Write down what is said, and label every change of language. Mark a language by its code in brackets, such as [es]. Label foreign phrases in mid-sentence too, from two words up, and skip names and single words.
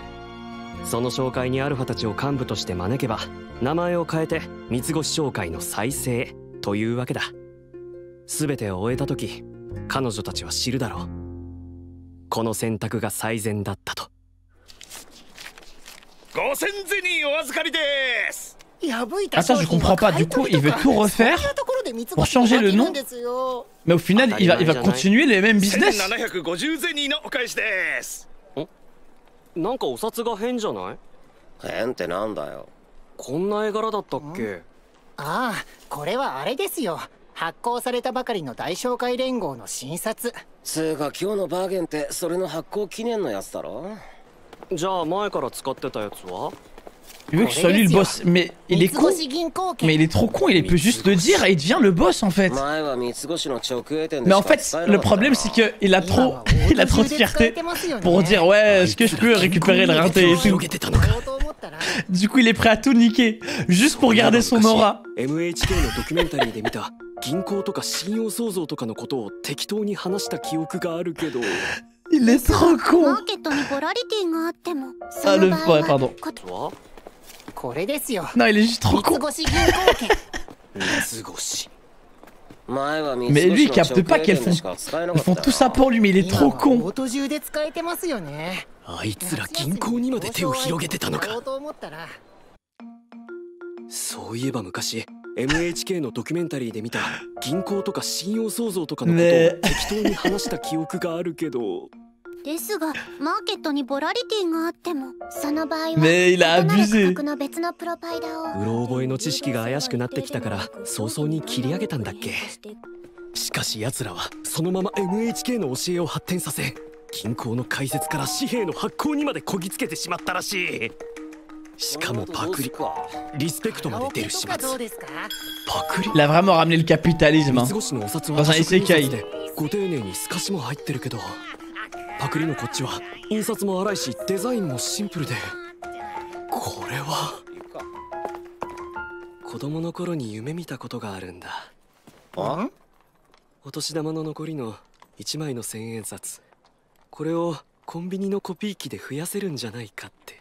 [ja] その商会にアルファたちを幹部として招けば、名前を変えて三つ星商会の再生というわけだ。全てを終えた時、彼女たちは知るだろう。この選択が最善だったと。 5000ゼニーお預かりです。 [fr] Attends, je comprends pas. Du coup, il veut tout refaire pour changer le nom. Mais au final, il va continuer les mêmes business. [ja] 1750 ゼニーのお返しです。なんかお札が変じゃない？変ってなんだよ。こんな絵柄だったっけ？ああ、これはあれですよ。発行されたばかりの大商会連合の新札。つうか今日のバーゲンってそれの発行記念のやつだろ？じゃあ前から使ってたやつは？ [fr] Il veut que ce soit lui le boss, mais il est con. Mais il est trop con, il peut juste le dire et il devient le boss en fait. Mais en fait, le problème c'est que il a trop de fierté pour dire ouais, est-ce que je peux récupérer le rinté et tout. Du coup, il est prêt à tout niquer juste pour garder son aura. [ja] MHK のドキュメンタリーで見た銀行とか信用創造とかのことを適当に話した記憶があるけど。 [fr] Il est trop con. Ah le ouais, pardon. Non, il est juste trop con. Mais lui, il capte pas qu'elles font tout ça pour lui, mais il est trop con. [ja] あいつら銀行にまで手を広げてたのか。そういえば昔 MHK のドキュメンタリーで見た銀行とか信用創造とかのことを適当に話した記憶があるけど。ですが、マーケットにボラリティがあっても、その場合は異なる価格の別のプロバイダーを。うろ覚えの知識が怪しくなってきたから早々に切り上げたんだっけ。しかし奴らはそのまま MHK の教えを発展させ、銀行の開設から紙幣の発行にまでこぎつけてしまったらしい。しかもパクリ、リスペクトまで出る始末。パクリ [fr] Il a vraiment ramené le capitalisme hein. [ja] 三つ星のお札は [fr] Dans un isekai. [ja] ご丁寧に透かしも入ってるけど、パクリのこっちは印刷も粗いしデザインもシンプルで、これは子供の頃に夢見たことがあるんだ。お年玉の残りの1枚の1000円札、これをコンビニのコピー機で増やせるんじゃないかって。